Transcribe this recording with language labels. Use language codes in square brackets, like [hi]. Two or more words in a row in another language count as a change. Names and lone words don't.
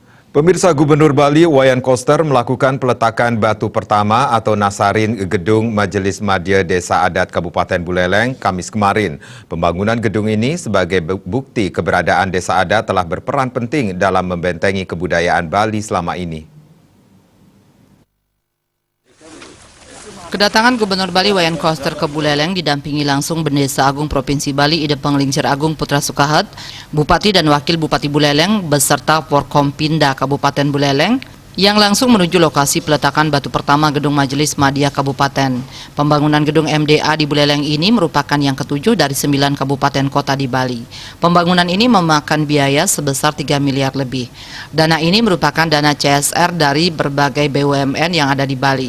[id] Pemirsa, Gubernur Bali Wayan Koster melakukan peletakan batu pertama atau nasarin gedung Majelis Madya Desa Adat Kabupaten Buleleng Kamis kemarin. Pembangunan gedung ini sebagai bukti keberadaan Desa Adat telah berperan penting dalam membentengi kebudayaan Bali selama ini. Kedatangan Gubernur Bali Wayan Koster ke Buleleng didampingi langsung Bendesa Agung Provinsi Bali Ide Penglingsir Agung Putra Sukahat, Bupati dan Wakil Bupati Buleleng beserta Forkompinda Kabupaten Buleleng yang langsung menuju lokasi peletakan batu pertama gedung Majelis Madya Kabupaten. Pembangunan gedung MDA di Buleleng ini merupakan yang ketujuh dari 9 kabupaten kota di Bali. Pembangunan ini memakan biaya sebesar 3 miliar lebih. Dana ini merupakan dana CSR dari berbagai BUMN yang ada di Bali.